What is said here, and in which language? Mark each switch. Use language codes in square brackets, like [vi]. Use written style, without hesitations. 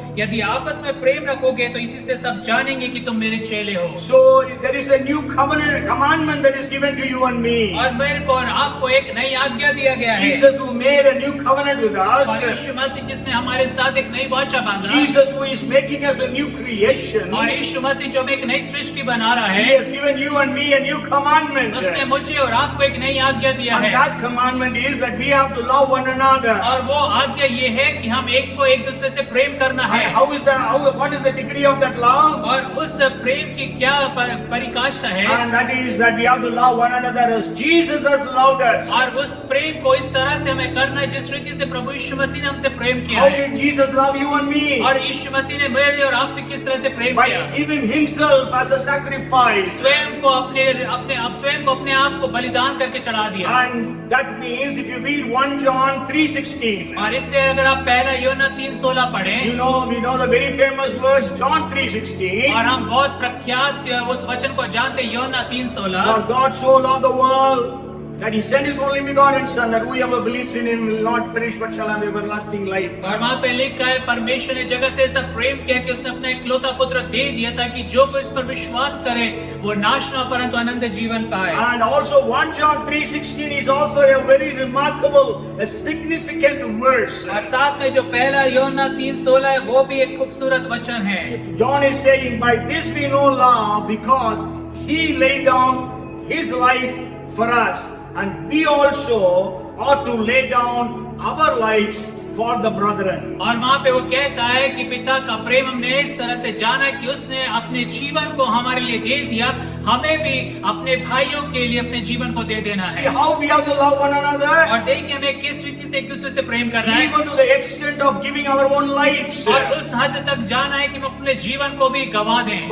[hi] यदि आपस में प्रेम रखोगे तो इसी से सब जानेंगे कि तुम मेरे चेले हो। [en] So there is a new commandment that is given to you and me. [hi] और मेरे को और आपको एक नई आज्ञा दिया गया है। [en] Jesus who made a new covenant with us. [hi] और यीशु मसीह जिसने हमारे साथ एक नई वाचा बांधा। [en] Jesus who is making us a new creation. [hi] और यीशु मसीह जो हमें एक नई सृष्टि बना रहा [en] He [hi] है, [en] has given you and me a new commandment. [hi] उसने मुझे और आपको एक नई आज्ञा दिया [en] And [hi] है। [en] that commandment is that we have to love one another. [hi] और वो आज्ञा ये है कि हम एक को एक दूसरे से प्रेम करना है। [en] And what is the degree of that love? [hi] और उस प्रेम की क्या परिकाष्ठा है? [en] And that is that we have to love one another as Jesus has loved us. [hi] और उस प्रेम को इस तरह से हमें करना है जिस रीति से प्रभु यीशु मसीह ने हमसे प्रेम किया [en] How [hi] है। [en] did Jesus love you and me? [hi] और यीशु मसीह ने मेरे और आपसे किस तरह से प्रेम [en] By [hi] किया? [en] giving himself as a sacrifice. [hi] स्वयं को अपने आप को बलिदान करके चढ़ा दिया। [en] And that means if you read 1 John 3:16, [hi] और इसलिए अगर आप पहला यूहन्ना 3:16 पढ़ें, [en] we know the very famous verse John 3:16. [hi] और हम बहुत प्रख्यात उस वचन को जानते हैं यूहन्ना 3:16। [en] For God so loved the world that he sent his only begotten son, that whoever believes in him will not perish but shall have everlasting life. [hi] और वहाँ पे लिखा है परमेश्वर ने जगत से ऐसा प्रेम किया कि उसने अपना इकलौता पुत्र दे दिया ताकि जो कोई इस पर विश्वास करे वो नाश न परंतु अनंत जीवन पाए। [en] And also 1 John 3:16 is also a very remarkable, a significant verse. [hi] और साथ में जो पहला यूहन्ना 3:16 है वो भी एक खूबसूरत वचन है। [en] John is saying, by this we know love, because he laid down his life for us, and we also ought to lay down our lives for the brethren. [hi] और वहाँ पे वो कहता है कि पिता का प्रेम हमने इस तरह से जाना कि उसने अपने जीवन को हमारे लिए दे दिया, हमें भी अपने भाइयों के लिए अपने जीवन को दे देना [en] See [hi] है। [en] how we have to love one another? [hi] और देखिए हमें किस रीति से एक दूसरे से प्रेम करना है, [en] Even to the extent of giving our own lives. [hi] और उस हद तक जाना है कि हम अपने जीवन को भी गवा दें।